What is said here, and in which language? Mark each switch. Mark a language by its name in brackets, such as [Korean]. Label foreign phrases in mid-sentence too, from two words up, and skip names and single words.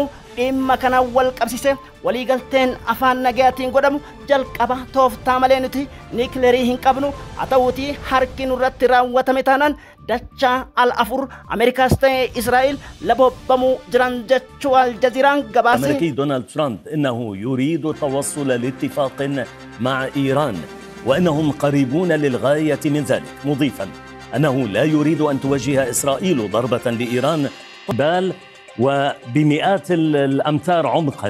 [Oromo] Dhimma kana wal qabsise waliigalteen afaan nagayaatiin godhamu jalqaba tooftaa malee nuti niikilerii hin qabnu. Haa ta'uutii harki nurratti raawwatame taanaan dachaa al-afur Ameerikaas ta'e Israa'el labobbamuu jiran jechuu Aljaziiraan gabaase. [Arabic] الأمريكي دونالد ترامب إنه يريد التوصل لاتفاق مع إيران وإنهم قريبون للغاية من ذلك، مضيفا أنه لا يريد أن توجه إسرائيل ضربة لإيران بال وبمئات الأمتار عمقا